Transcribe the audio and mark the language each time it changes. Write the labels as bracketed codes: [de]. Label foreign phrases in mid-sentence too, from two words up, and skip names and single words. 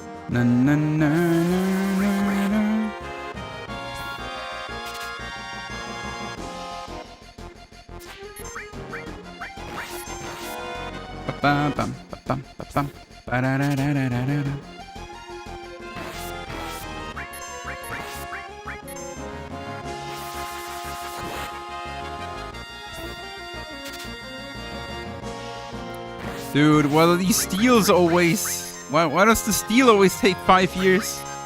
[en] Na na na na na. Ba bum ba bum ba bum ba da da da da da da. Dude, what are these steals always? Why does the steal always take 5 years?